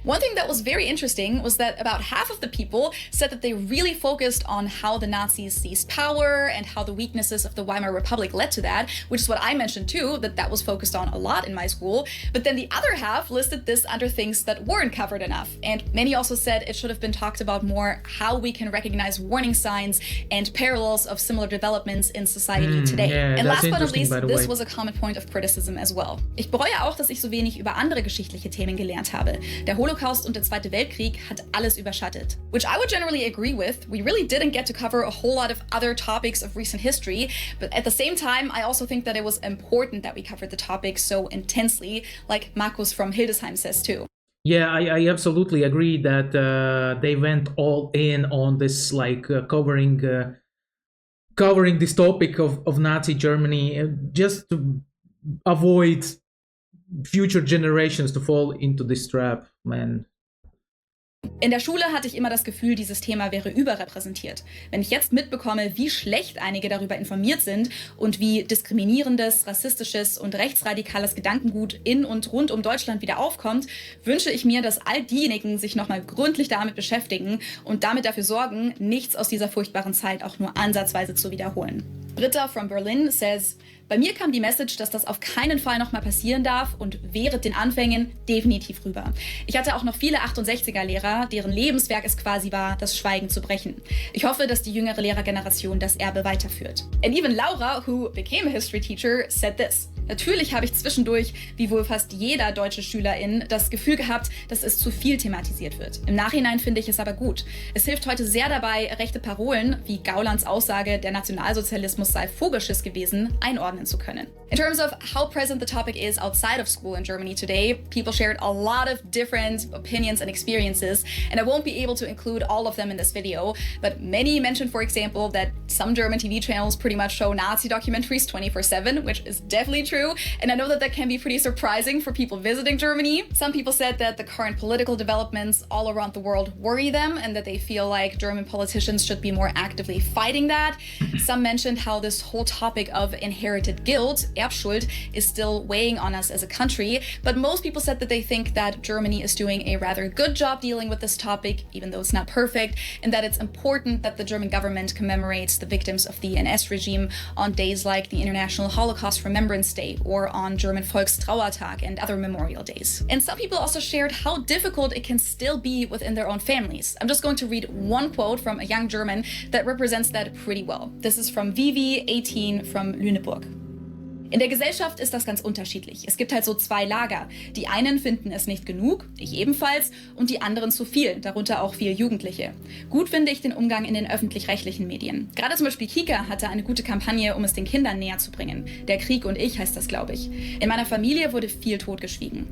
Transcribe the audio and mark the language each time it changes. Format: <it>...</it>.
<en>One thing that was very interesting was that about half of the people said that they really focused on how the Nazis seized power and how the weaknesses of the Weimar Republic led to that, which is what I mentioned too, that was focused on a lot in my school. But then the other half listed this under things that weren't covered enough. And many also said it should have been talked about more how we can recognize warning signs and parallels of similar developments in society today. Yeah, and last but not least, by the this way. was a common point of criticism as well.</en> <de>Ich bereue auch, dass ich so wenig über andere geschichtliche Themen gelernt habe. Der Holocaust und der Zweite Weltkrieg hat alles überschattet.</de> <en>Which I would generally agree with. We really didn't get to cover a whole lot of other topics of recent history, but at the same time, I also think that it was important that we covered the topic so intensely, like Markus from Hildesheim says too. Yeah, I absolutely agree that they went all in on this, like covering this topic of Nazi Germany, just to avoid future generations to fall into this trap, man.</en> <de>In der Schule hatte ich immer das Gefühl, dieses Thema wäre überrepräsentiert. Wenn ich jetzt mitbekomme, wie schlecht einige darüber informiert sind und wie diskriminierendes, rassistisches und rechtsradikales Gedankengut in und rund um Deutschland wieder aufkommt, wünsche ich mir, dass all diejenigen sich nochmal gründlich damit beschäftigen und damit dafür sorgen, nichts aus dieser furchtbaren Zeit auch nur ansatzweise zu wiederholen.</de> <en>Britta from Berlin says,</en> <de>bei mir kam die Message, dass das auf keinen Fall nochmal passieren darf und während den Anfängen definitiv rüber. Ich hatte auch noch viele 68er-Lehrer, deren Lebenswerk es quasi war, das Schweigen zu brechen. Ich hoffe, dass die jüngere Lehrergeneration das Erbe weiterführt.</de> <en>And even Laura, who became a history teacher, said this.</en> <de>Natürlich habe ich zwischendurch, wie wohl fast jeder deutsche Schülerin, das Gefühl gehabt, dass es zu viel thematisiert wird. Im Nachhinein finde ich es aber gut. Es hilft heute sehr dabei, rechte Parolen, wie Gaulands Aussage, der Nationalsozialismus sei Vogelschiss gewesen, einordnen zu können.</de> <en>In terms of how present the topic is outside of school in Germany today, people shared a lot of different opinions and experiences, and I won't be able to include all of them in this video, but many mentioned, for example, that some German TV channels pretty much show Nazi documentaries 24/7, which is definitely true, and I know that that can be pretty surprising for people visiting Germany. Some people said that the current political developments all around the world worry them and that they feel like German politicians should be more actively fighting that. Some mentioned how this whole topic of inherited guilt, Erbschuld, is still weighing on us as a country, but most people said that they think that Germany is doing a rather good job dealing with this topic, even though it's not perfect, and that it's important that the German government commemorates the victims of the NS regime on days like the International Holocaust Remembrance Day or on German Volkstrauertag and other memorial days. And some people also shared how difficult it can still be within their own families. I'm just going to read one quote from a young German that represents that pretty well. This is from Vivi, 18, from Lüneburg.</en> <de>In der Gesellschaft ist das ganz unterschiedlich. Es gibt halt so zwei Lager. Die einen finden es nicht genug, ich ebenfalls, und die anderen zu viel, darunter auch viele Jugendliche. Gut finde ich den Umgang in den öffentlich-rechtlichen Medien. Gerade zum Beispiel Kika hatte eine gute Kampagne, um es den Kindern näher zu bringen. Der Krieg und ich heißt das, glaube ich. In meiner Familie wurde viel totgeschwiegen.</de>